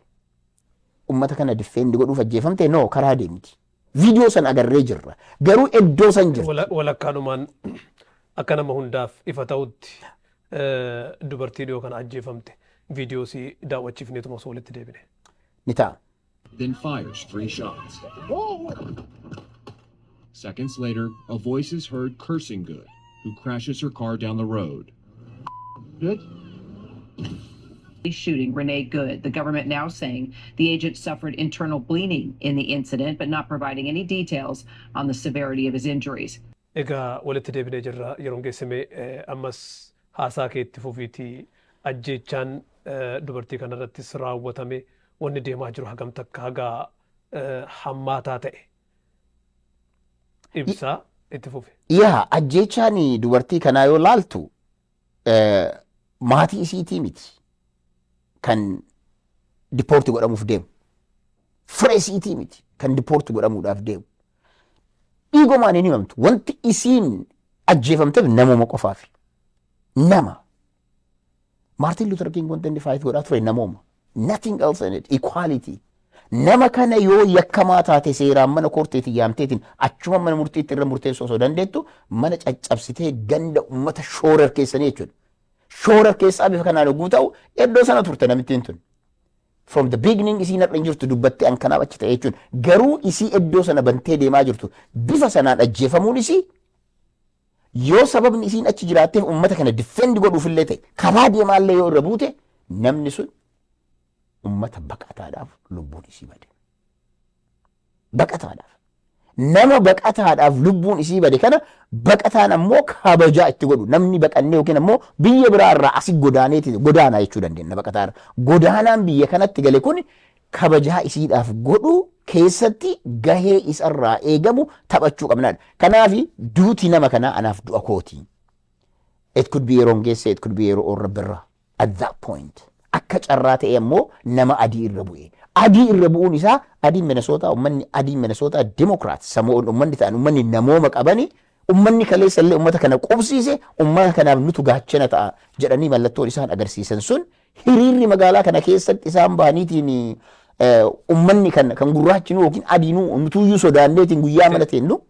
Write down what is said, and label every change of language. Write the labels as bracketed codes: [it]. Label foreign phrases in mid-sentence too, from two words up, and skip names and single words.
[om] Uummata kana difeendi godhuuf ajjeefamte noo karaa deemti. Viidiyoo san agarree jirra. Garuu iddoo san jirti. Walakkaanumaan akka nama hundaaf ifa ta'utti dubartiin yoo kana ajjeefamte viidiyoo si daawwachiifneetuma osoo walitti deebine. Ni ta'a. [en] Then fires 3 shots. Seconds later, a voice is heard cursing Good, who crashes her car down the road. Good? Shooting Renee Good. The government now saying the agent suffered internal bleeding in the incident, but not providing any details on the severity of his injuries. [om] Egaa walitti deebinee jirra yeroon geessime ammas haasaa keetti fufiitii ajjeechaan dubartii kanarrattis raawwatame wanni deemaa jiru hagam takka hagaa hammaataa ta'e. Ibsaa itti fufe. Yaa ajjeechaan dubartii kanaa yoo laaltu maatii isiitii miti kan dipoorti godhamuuf deemu. Fira isiitii miti kan dipoorti godhamuudhaaf deemu. Dhiigomaan hin himamtu. Wanti isiin ajjeefamteef namuma qofaaf. Nama. Maartin Luther King wanti inni faayit godhaa ture namuma. [en] Nothing else in it. Equality. [om] Nama kana yoo yakkamaa taate seeraan mana korteetiin yaamteetiin achuma mana murtiitti irra murteessuu osoo dandeettu mana caccabsitee ganda uummata shoorar keessanii jechuudha. Shoorar keessaa bifa kanaan oguu ta'u iddoo sana turte namittiin tun. [en] From the beginning [om] isii narra hin jirtu dubbattee an kanaaf achi ta'e jechuun garuu isii iddoo sana bantee deemaa jirtu bifa sanaan ajjeefamuun isii yoo sababni isiin achi jiraatteef uummata kana difendi godhuufillee ta'e karaa deemaallee yoo irra buute namni sun ummata baqataadhaaf lubbuun isii bade. Baqataadhaaf. Nama baqataadhaaf lubbuun isii bade kana baqataan ammoo kabajaa itti godhu. Namni baqannee yookiin ammoo biyya biraa irraa asii godaanaa jechuu dandeenya baqataadha. Godaanaan biyya kanatti gale kun kabajaa isiidhaaf godhu keessatti gahee isarraa eegamu taphachuu qabnaadha. Kanaaf duuti nama kanaa anaaf du'a kooti. [en] It could be [om] yeroon geesse, [en] it could be [om] yeroo orra birra. [en] At that point. [om] Akka carraa ta'e ammoo nama adii irra bu'e. Adii irra bu'uun isaa adiin Minnesota ummanni adiin Minnesota Democrat samoon ummanni ta'an ummanni namooma qabani ummanni kaleessa illee ummata kana qubsiise ummata kanaaf nutu gaachana ta'a jedhanii mallattoon isaan agarsiisan sun hiriirri magaalaa kana keessatti isaan baaniitiin ummanni kan gurraachinu yookiin adiinuu nutuyyuu sodaanneetiin guyyaa mana teennu